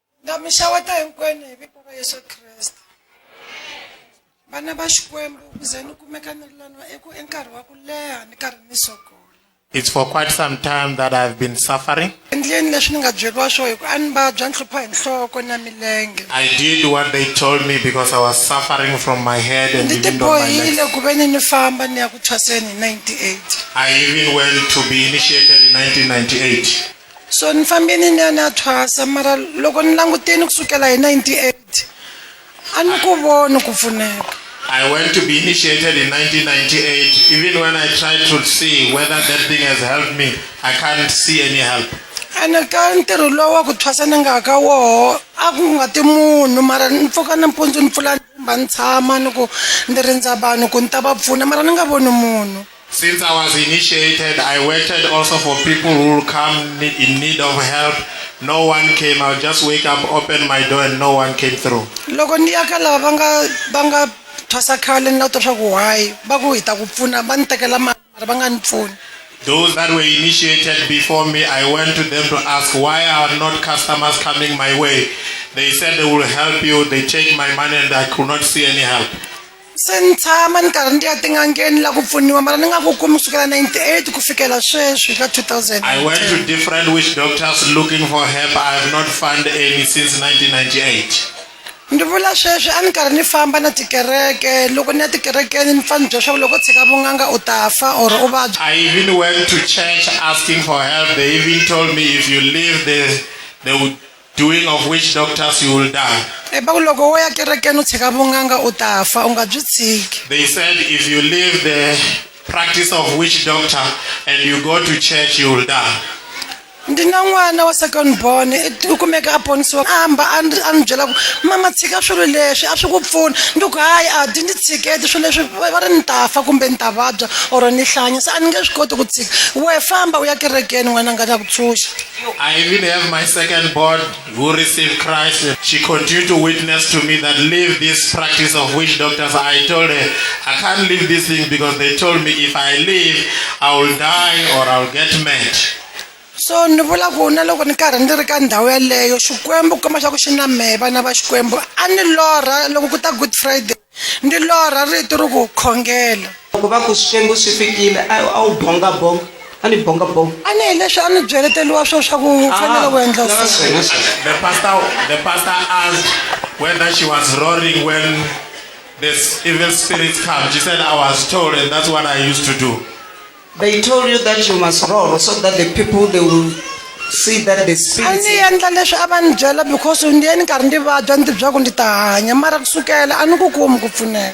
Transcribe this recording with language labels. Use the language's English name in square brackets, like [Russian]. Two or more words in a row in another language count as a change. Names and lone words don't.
[Tsonga] Ndamishawata hinkwenu hi vito ra Yesu Christ. Vana va Xikwembu ku ze ni kumeka ni ri lana enkarhi wa ku leha ni karhi ni sokola. [English] It's for quite some time that I've been suffering. [Tsonga] Endleni leswi ni nga byeriwa swona hi ku a ni vabya ni hlupha hi nhloko na milenge. [English] I did what they told me because I was suffering from my head and [Tsonga] Ni [English] even on my legs. [Tsonga] tibohile ku ve ni famba ni ya ku thwaseni hi 98. [English] I even went to be initiated in 1998. [Tsonga] So ni fambini ni ya ni ya thwasa mara loko ni languteni kusukela hi 98 a ni ku voni ku pfuneka. [English] I went to be initiated in 1998. Even when I tried to see whether that thing has helped me, I can't see any help. [Tsonga] Ene ka ntirho lowu wa ku thwasa ni nga ka woho a ku nga ti munhu mara ni pfuka nampundzu ni pfula ndzumba ni tshama ni ku ni rindza vanhu ku ni ta va pfuna mara ni nga voni munhu. [English] Since I was initiated, I waited also for people who will come in need of help. No one came. I'll just wake up, open my door, and no one came through. [Tsonga] Loko ni ya ka lava va nga thwasa khale ni twa swa ku why va ku hi ta ku pfuna va ni tekela mali mara va nga ni pfuni. [English] Those that were initiated before me, I went to them to ask why are not customers coming my way. They said they will help you. They take my money and I could not see any help. [Tsonga] Se ni tshama ni karhi ndi ya tin'angeni la ku pfuniwa mara ni nga ku kumi kusukela 98 ku fikela sweswi ka 2000. [English] I went to different witch doctors looking for help. I have not found any since 1998. [Tsonga] Ndi vula sweswi a ni karhi ni famba na tikereke loko ni ya tikerekeni ni fana bya swa loko tshika vun'anga u ta fa or u vabya. [English] I even went to church asking for help. They even told me if you leave the doing of witch doctors, you will die. [Tsonga] Ba ku loko wo ya kerekeni u tshika vun'anga u ta fa u nga byi tshiki. [English] They said if you leave the practice of witch doctor and you go to church, you will die. [Tsonga] Ndi na n'wana wa [English] second born [Tsonga] u kumeka a ponisiwa amba a ni byela ku mama tshika swilo leswi a swi ku pfuna ndi ku hayi a di ni tshiketi swilo leswi va ri ni ta fa kumbe ni ta vabya or ni hlanya se a ni nge swi koti ku tshika we famba u ya kerekeni n'wana nga na ku tshunxa. [English] I even have my second born who received Christ. She continued to witness to me that leave this practice of witch doctors. I told her I can't leave this thing because they told me if I leave I will die or I will get mad. [Tsonga] So ni vula ku na loko ni karhi ndi ri ka ndhawu yaleyo Xikwembu ku komba xa ku xi na mehe vana va Xikwembu a ni lorha loko ku ta Good Friday ndi lorha rito ro ku khongela. Loko va ku Xikwembu swi fikile a wu bonga bonga a ni bonga bonga a ni hi leswi a ni byeleteliwa swo swa ku fanele ku endla [English] The pastor asked whether she was roaring when this evil spirits come. She said I was told and that's what I used to do. They told you that you must roar so that the people they will see that the a spirits. [Tsonga] ni endla leswi a va ni byela because ndi ye ni karhi ndi vabya ni tibya ku ndi ta hanya mara kusukela a ni ku kumi ku pfuneka.